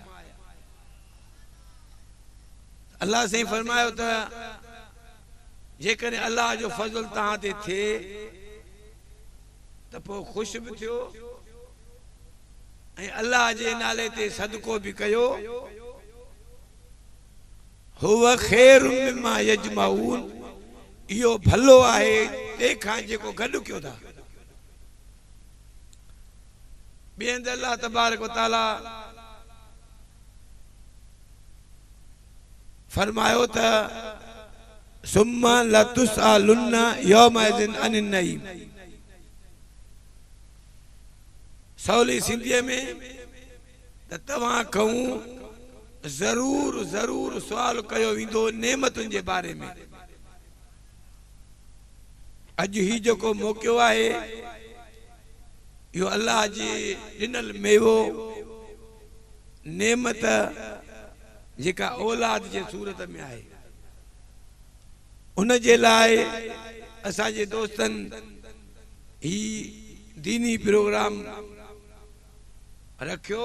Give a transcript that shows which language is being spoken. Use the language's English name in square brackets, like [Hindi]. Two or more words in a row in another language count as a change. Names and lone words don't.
[Sindhi] अल्लाह से फरमायो त जेकॾहिं अल्लाह जो फज़ल तव्हां ते थिए त पोइ ख़ुशि बि थियो ऐं अल्लाह जे नाले ते सदको बि कयो। [Arabic] هو خير مما يجمعون, [Sindhi] इहो भलो आहे तंहिंखां जेको गॾु कयो था। ॿिए हंधि अल्लाह [Arabic] تبارك وتعالى [Sindhi] फरमायो त [Arabic] ثم لتسألن يومئذ عن النعيم. [Sindhi] सवली सिंधीअ में त तव्हां खां ज़रूर ज़रूर सुवाल कयो वेंदो नेमतुनि जे बारे में। अॼु ही जेको मौक़ियो आहे इहो अल्लाह जी ॾिनल मेवो नेमत जेका औलाद जे सूरत में आहे, उन जे लाइ असांजे दोस्तनि ही दीनी प्रोग्राम रखियो।